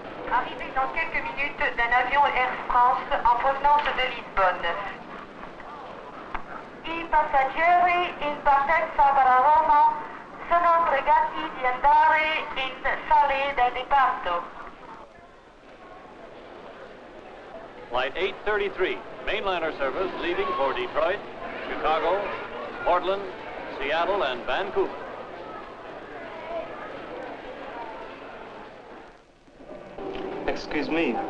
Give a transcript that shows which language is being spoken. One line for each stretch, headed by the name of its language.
French: Arrivée dans quelques minutes d'un avion Air France en provenance de Lisbonne.
Italian: I passeggeri in partenza per Roma sono pregati di andare in sale del riparto.
English: Flight 833, mainliner service leaving for Detroit, Chicago, Portland, Seattle, and Vancouver. Excuse me.